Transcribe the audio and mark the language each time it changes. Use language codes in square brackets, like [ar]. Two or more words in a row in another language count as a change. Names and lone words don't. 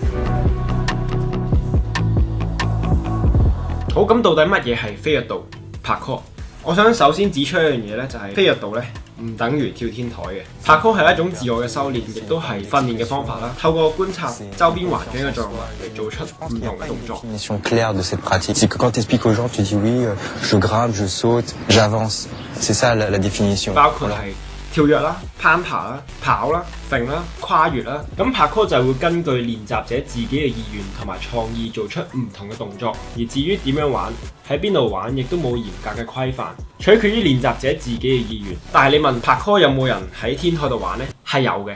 [yue] 好，咁到底乜嘢係非虐道 Parkour？我想首先指出一樣嘢咧，就係非虐道咧唔等於跳天台嘅。Parkour係一種自我嘅修練，亦都係訓練嘅方法啦。透過觀察周邊環境嘅作用嚟做出唔同嘅動作。 [fr] Définition claire de cette pratique, c'est que quand tu expliques aux gens, tu dis oui, je grimpe, je saute, j'avance. C'est ça la définition. [yue] 包括係跳躍啦、攀爬啦、跑啦、揈啦、跨越啦。咁 Parkour 就會根據練習者自己嘅意願同埋創意做出唔同嘅動作。而至於點樣玩，喺邊度玩，亦都冇嚴格嘅規範，取決於練習者自己嘅意願。但係你問 Parkour 有冇人喺天台度玩呢？係有嘅。